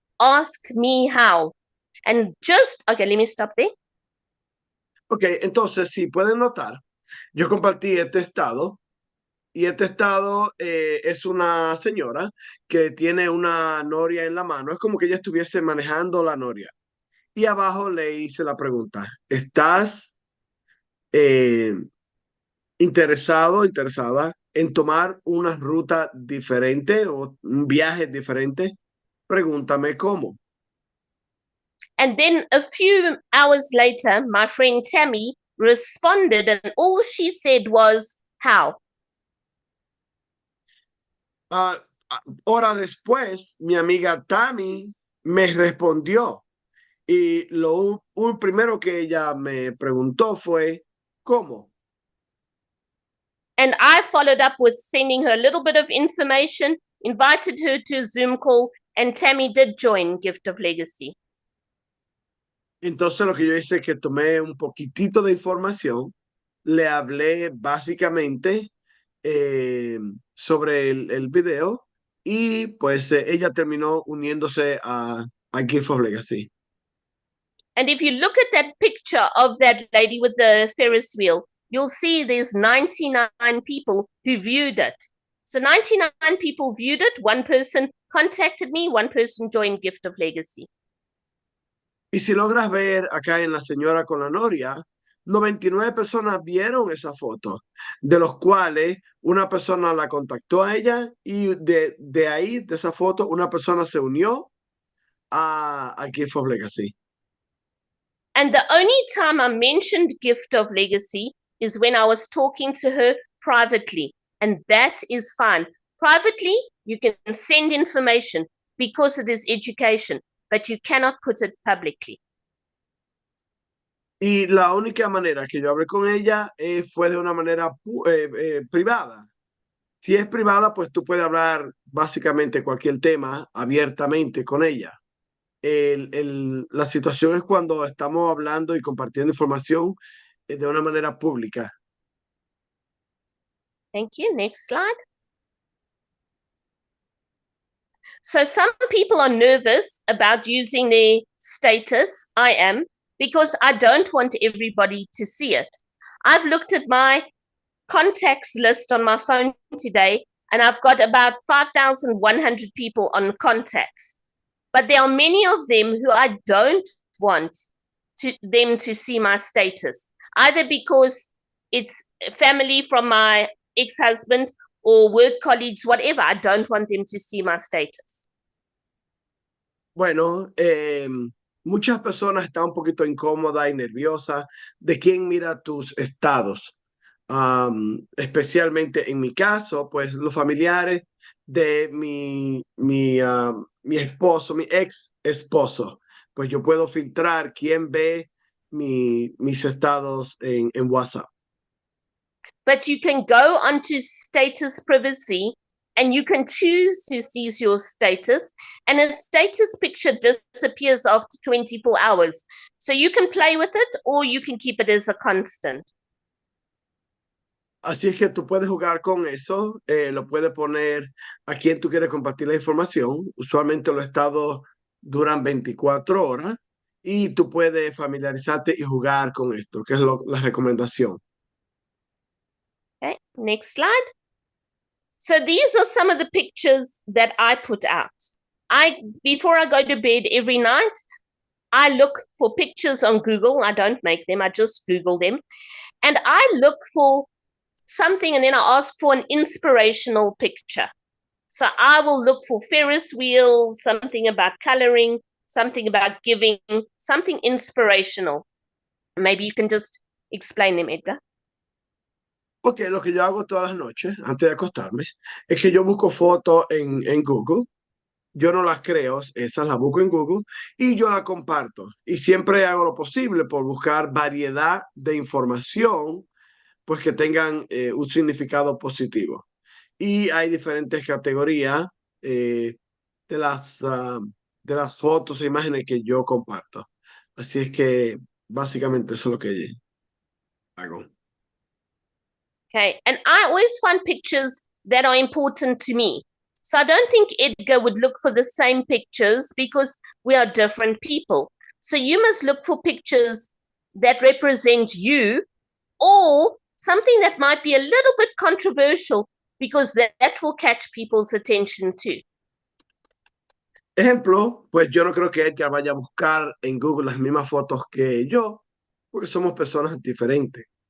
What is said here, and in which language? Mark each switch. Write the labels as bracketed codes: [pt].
[en] Ask me how. And just, okay, let me stop there. [es] Ok, entonces, si pueden notar, yo compartí este estado, y este estado es una señora que tiene una noria en la mano. Es como que ella estuviese manejando la noria. Y abajo le hice la pregunta: ¿estás interesada en tomar una ruta diferente o un viaje diferente? Pregúntame cómo. [en] And then a few hours later, my friend Tammy responded, and all she said was, how? [es] Hora después, mi amiga Tammy me respondió, y lo primero que ella me preguntó fue ¿cómo? [en] And I followed up with sending her a little bit of information, invited her to a Zoom call, and Tammy did join Gift of Legacy. [es] Entonces lo que yo hice es que tomé un poquitito de información, le hablé básicamente sobre el video, y pues ella terminó uniéndose a Gift of Legacy. [en] And if you look at that picture of that lady with the Ferris wheel, you'll see there's 99 people who viewed it. So 99 people viewed it. One person contacted me, one person joined Gift of Legacy. [es] Y si logras ver acá en la señora con la noria, 99 personas vieron esa foto, de los cuales una persona la contactó a ella, y de ahí, de esa foto, una persona se unió a Gift of Legacy. [en] And the only time I mentioned Gift of Legacy is when I was talking to her privately, and that is fine. Privately, you can send information because it is education, but you cannot put it publicly. [es] Y la única manera que yo hablé con ella fue de una manera privada. Si es privada, pues tú puedes hablar básicamente cualquier tema abiertamente con ella. La situación es cuando estamos hablando y compartiendo información de una manera pública. [en] Thank you. Next slide. So some people are nervous about using their status. I am, because I don't want everybody to see it. I've looked at my contacts list on my phone today, and I've got about 5,100 people on contacts. But there are many of them who I don't want them to see my status, either because it's family from my ex-husband or work colleagues, whatever. I don't want them to see my status. [es] Bueno, muchas personas están un poquito incómodas y nerviosas de quién mira tus estados. Especialmente en mi caso, pues los familiares de mi esposo, mi ex esposo, pues yo puedo filtrar quién ve mis estados en WhatsApp. [en] But you can go onto status privacy and you can choose who sees your status, and a status picture disappears after 24 hours. So you can play with it or you can keep it as a constant. [es] Así es que tú puedes jugar con eso, lo puedes poner a quien tú quieres compartir la información. Usualmente los estados duran 24 horas y tú puedes familiarizarte y jugar con esto, que es la recomendación. [en] Okay, next slide. So these are some of the pictures that I put out. Before I go to bed every night, I look for pictures on Google. I don't make them, I just Google them. And I look for something, and then I ask for an inspirational picture. So I will look for Ferris wheels, something about coloring, something about giving, something inspirational. Maybe you can just explain them, Edgar. [es] Ok, lo que yo hago todas las noches antes de acostarme es que yo busco fotos en Google. Yo no las creo, esas las busco en Google y yo las comparto. Y siempre hago lo posible por buscar variedad de información, pues que tengan un significado positivo. Y hay diferentes categorías de las fotos e imágenes que yo comparto. Así es que básicamente eso es lo que hago. [en] Okay, and I always find pictures that are important to me. So I don't think Edgar would look for the same pictures because we are different people. So you must look for pictures that represent you, or something that might be a little bit controversial, because that will catch people's attention too. [es] Ejemplo, pues yo no creo que Edgar vaya a buscar en Google las mismas fotos que yo, porque somos personas diferentes.